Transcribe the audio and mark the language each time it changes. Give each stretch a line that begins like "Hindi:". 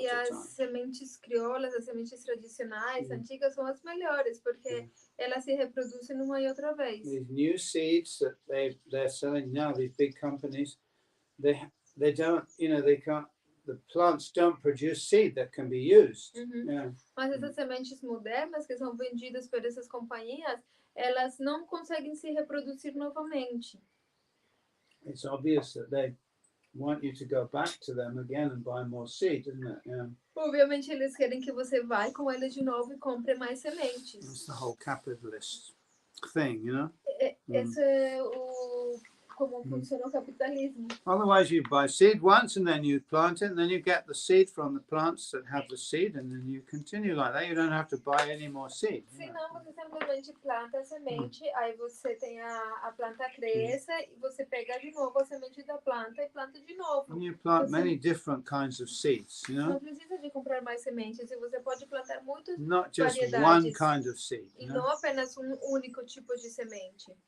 Portuguese: E as sementes crioulas, as sementes tradicionais, antigas, são as melhores, porque elas se reproduzem uma e outra vez.
English: These new seeds that they're selling now, these big companies, they don't, they can't. The plants don't produce seed that can be used. Yeah.
Portuguese: Mas essas sementes modernas que são vendidas por essas companhias, elas não conseguem se reproduzir novamente.
English: It's obvious that they want you to go back to them again and buy more seed, isn't it? Yeah.
Portuguese: Obviamente eles querem que você vá com eles de novo e compre mais sementes.
English: It's the whole capitalist thing, you know.
Portuguese: Esse é como funciona o capitalismo.
English: Otherwise, you buy seed once and then you plant it, and then you get the seed from the plants that have the seed, and then you continue like that. You don't have to buy any more seed.
Portuguese: Se não, você simplesmente planta a semente, aí você tem a planta cresce, e você pega de novo a semente da planta e planta de novo.
English: And you plant many different kinds of seeds, you know.
Portuguese: Não precisa de comprar mais sementes, e você pode plantar muitas
English: Not just
Portuguese: variedades,
English: one kind of seed.
Portuguese: E não apenas único tipo de semente.